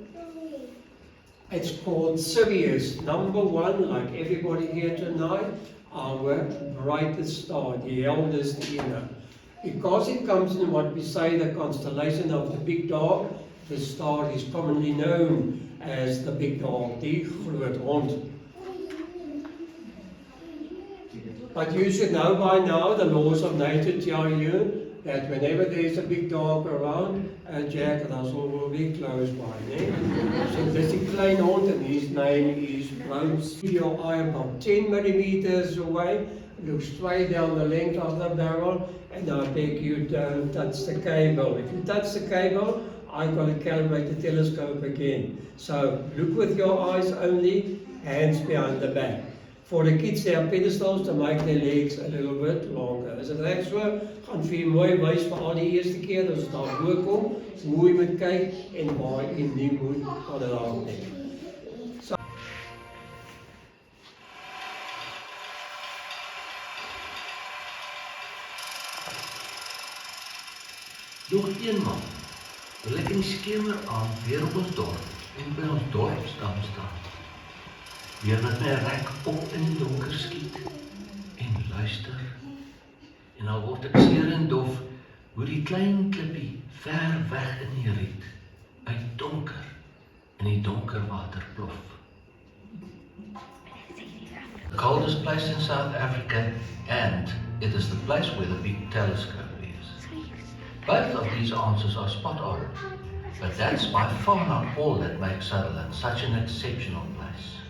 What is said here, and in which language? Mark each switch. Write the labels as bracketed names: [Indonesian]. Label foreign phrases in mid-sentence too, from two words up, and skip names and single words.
[English] It's called Sirius, number 1, like everybody here tonight. our brightest star, the eldest inner. Because it comes in what we say the constellation of the Big Dog, the star is commonly known as the Big Dog, [Afrikaans] die groot hond. [English] But you should know by now the laws of nature tell you that whenever there's a big dog around, Jack Russell will be close by. So this is [Afrikaans] klein hond [English] and his name is Brown. See your eye about 10 millimeters away, look straight down the length of the barrel, and I beg you don't touch the cable. If you touch the cable, I've got to calibrate the telescope again. So look with your eyes only, hands behind the back. For the kids, they have pedestals to make their legs a little bit longer. [Afrikaans] Is dit reg so? Gaan vir mooi wys vir al die eerste keer as daar bo kom, mooi moet kyk en waar jy nie moet aanraak nie. So, nog eenmaal wil ek in die skemer aan weer op ons dorp en by ons dorpsdam staan. Weer met my rek op in die donker skiet en luister. En al word ek seer en dof hoe die klein klippie ver weg in die riet uit donker in die donker water plof. [English] The coldest place in South Africa, and it is the place where the big telescope is. Both of these answers are spot on, but that's by far not all that makes Sutherland such an exceptional place.